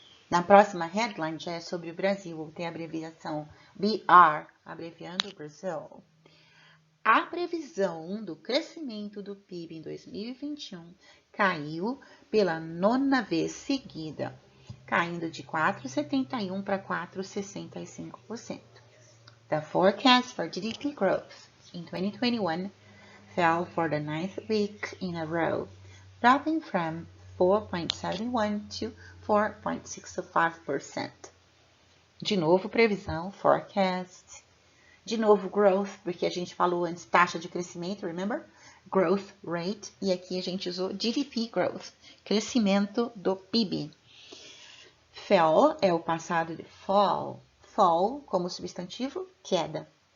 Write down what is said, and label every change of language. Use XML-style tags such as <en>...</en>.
<pt>Na próxima headline já é sobre o Brasil, vou ter a abreviação BR, abreviando Brasil. A previsão do crescimento do PIB em 2021 caiu pela 9ª vez seguida, caindo de 4,71% para 4,65%.</pt> <en>The forecast for GDP growth in 2021 fell for the 9th week in a row, dropping from 4,71% to 4,65%.</en> <pt>De novo, previsão, forecast. De novo, growth, porque a gente falou antes taxa de crescimento, remember? Growth rate. E aqui a gente usou GDP growth, crescimento do PIB. Fell é o passado de fall. Fall como substantivo, queda.</pt>